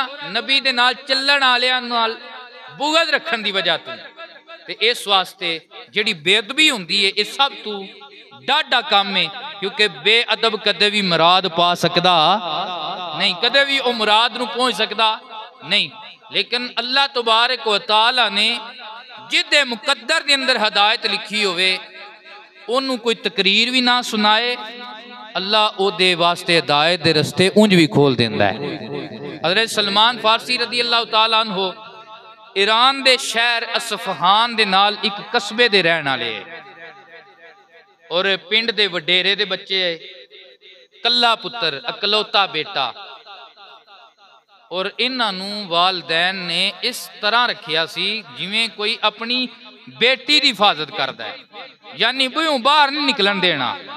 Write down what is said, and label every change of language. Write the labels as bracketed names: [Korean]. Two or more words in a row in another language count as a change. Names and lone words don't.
[Punjabi] نبی دے نال چلن والیاں نال بغض رکھن دی وجہ توں. تے اس واسطے جیہڑی بے ادبی ہندی اے اس سب توں ڈاڈھا کم اے، کیونکہ بے ادب کدے بھی مراد پا سکدا نئیں، کدے بھی او مراد نوں پہنچ سکدا نئیں. لیکن [Arabic] الله تبارك وتعالى [Punjabi] نے جیدے مقدر دے اندر ہدایت لکھی ہووے اونوں کوئی تقریر بھی نہ سنائے، اللہ اوہدے واسطے ہدایت دے رستے اونج بھی کھول دیندا اے. حضرت سلمان فارسی [Arabic] رضي الله تعالى عنه [Punjabi] ایران دے شہر اصفہان دے نال اک قصبے دے رہن والے اور پنڈ دے وڈیرے دے بچے، کلا پتر، اکلوتا بیٹا، اور انہاں والدین نے اس طرح رکھیا سی [Urdu] جیویں کوئی اپنی بیٹی کی حفاظت کرتا ہے, [Punjabi] یعنی بوہیوں باہر نئیں نکلن دینا.